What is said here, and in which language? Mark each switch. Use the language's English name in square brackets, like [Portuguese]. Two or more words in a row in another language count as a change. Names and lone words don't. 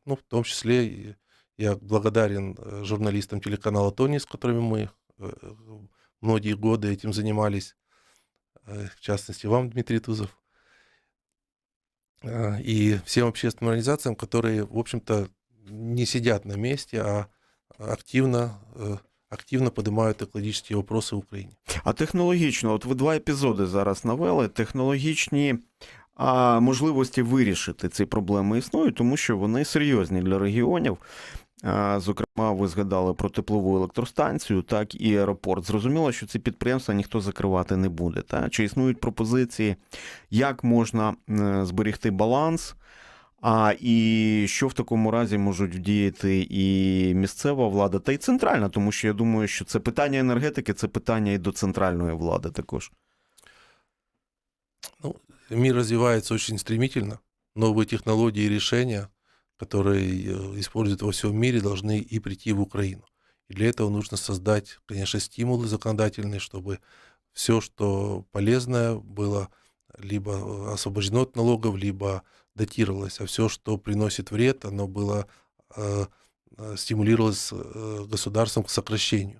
[Russian] Ну, в том числе я благодарен журналистам телеканала «Тони», с которыми мы э, многие годы этим занимались, в частности, вам, Дмитрий Тузов, и всем общественным организациям, которые, в общем-то, не сидят на месте, а активно, активно поднимают [Ukrainian] екологічні вопроси в Україні. А технологічно, от ви два епізоди зараз навели, технологічні можливості вирішити ці проблеми існують, тому що вони серйозні для регіонів. Зокрема, ви згадали про теплову електростанцію, так, і аеропорт. Зрозуміло, що ці підприємства ніхто закривати не буде. Так? Чи існують пропозиції, як можна зберегти баланс, і що в такому разі можуть вдіяти і місцева влада, та й центральна, тому що я думаю, що це питання енергетики, це питання і до центральної влади також. [Russian] Ну, мир развивается очень стремительно. Новые технологии и решения, которые используют во всем мире, должны и прийти в Украину. И для этого нужно создать, конечно, стимулы законодательные, чтобы все, что полезное, было либо освобождено от налогов, либо датировалось, а все, что приносит вред, оно было э, стимулировалось государством к сокращению.